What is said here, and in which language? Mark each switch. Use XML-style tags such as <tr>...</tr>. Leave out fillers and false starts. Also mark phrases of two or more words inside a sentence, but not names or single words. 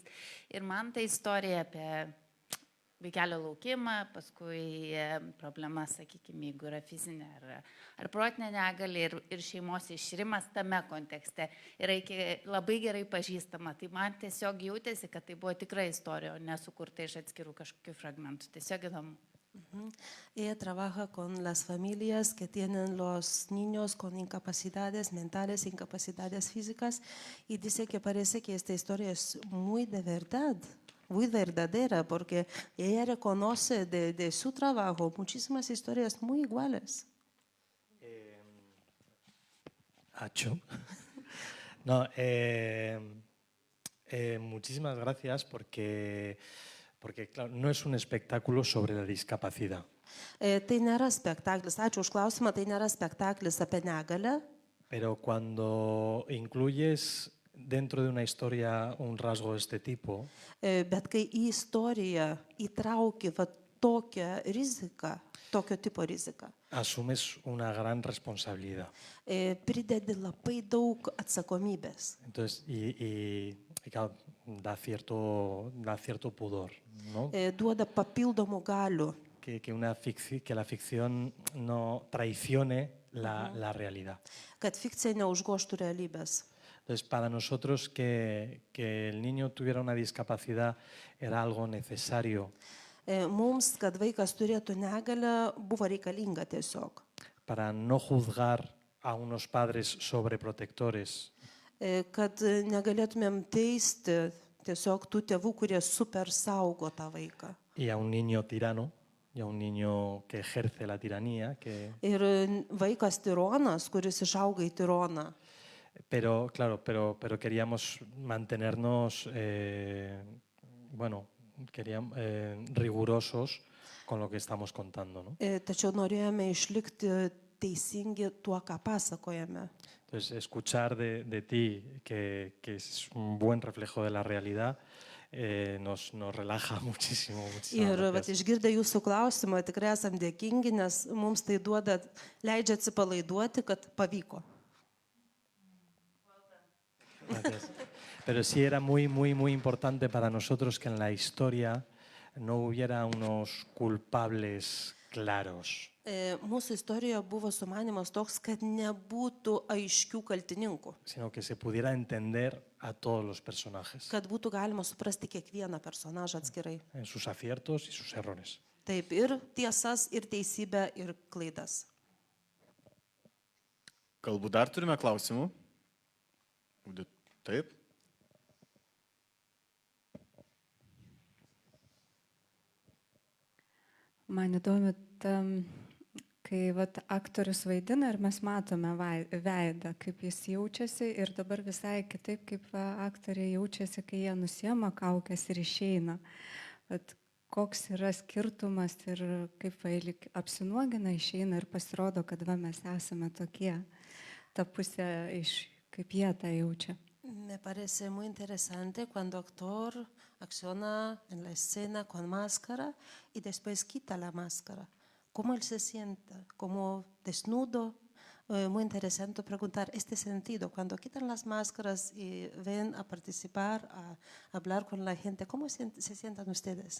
<lt>Ir man ta istorija apie vaikelio laukimą, paskui problema, sakykime, jeigu yra fizinė ar protinė negalė ir šeimos išrimas tame kontekste yra labai gerai pažįstama. Tai man tiesiog jautėsi, kad tai buvo tikra istorija, o nesukurta iš atskirų kažkokių fragmentų. Tiesiog įdomu.</lt> <es>Ella trabaja con las familias que tienen los niños con incapacidades mentales, incapacidades físicas, y dice que parece que esta historia es muy de verdad, muy verdadera, porque ella reconoce de su trabajo muchísimas historias muy iguales. Acho. No, muchísimas gracias porque claro, no es un espectáculo sobre la discapacidad.</es> <lt>Tai nėra spektaklis, ačiū už klausimą, tai nėra spektaklis apie negalę.</lt> <es>Pero cuando incluyes dentro de una historia un rasgo de este tipo,</es> <lt>Bet kai į istoriją įtrauki va tokią riziką, tokio tipo riziką,</lt> <es>asumes una gran responsabilidad.</es> <lt>pridedi labai daug atsakomybės.</lt> <es>Entonces, y claro, da cierto pudor, ¿no?</es> <lt>Duoda papildomų galių.</lt> <es>Que la ficción no traicione la realidad.</es> <lt>Kad fikcija neužgoštų realybės.</lt> <es>Entonces, para nosotros que el niño tuviera una discapacidad era algo necesario.</es> <lt>Mums, kad vaikas turėtų negalę, buvo reikalinga tiesiog.</lt> <es>Para no juzgar a unos padres sobreprotectores.</es> <lt>Kad negalėtumėm teisti tiesiog tų tėvų, kurie super saugo tą vaiką.</lt> <es>Y a un niño tirano, y a un niño que ejerce la tiranía.</es> <lt>Ir vaikas tironas, kuris išauga į tironą.</lt> <es>Pero queríamos mantenernos, rigurosos con lo que estamos contando, ¿no?</es> <lt>Tačiau norėjome išlikti teisingi tuo, ką pasakojame.</lt> <es>Entonces, escuchar de ti que es un buen reflejo de la realidad nos relaja muchísimo.</es> <lt>Ir išgirdę jūsų klausimą, tikrai esam dėkingi, nes mums tai leidžia atsipalaiduoti, kad pavyko.</lt> <es>Gracias. Pero sí era muy, muy, muy importante para nosotros que en la historia no hubiera unos culpables claros.</es> <lt>Mūsų istorijoje buvo sumanimas toks, kad nebūtų aiškių kaltininkų,</lt> <es>Sino que se pudiera entender a todos los personajes,</es> <lt>kad būtų galima suprasti kiekvieną personažą atskirai.</lt> <es>en sus aciertos y sus errores.</es> <lt>Taip, ir tiesas, ir teisybę, ir klaidas. Galbūt dar turime klausimų? Taip. Man įdomu, kai aktorius vaidina ir mes matome veidą, kaip jis jaučiasi ir dabar visai kitaip, kaip aktoriai jaučiasi, kai jie nusiema kaukės ir išeina. Bet koks yra skirtumas ir kaip apsinuogina, išeina ir pasirodo, kad mes esame tokie, ta pusė, kaip jie tą jaučia.</lt> <es>Me parece muy interesante cuando actor acciona en la escena con máscara y después quita la máscara. ¿Cómo él se siente? ¿Como desnudo? Muy interesante preguntar este sentido. Cuando quitan las máscaras y ven a participar, a hablar con la gente, ¿cómo se sientan ustedes?</es>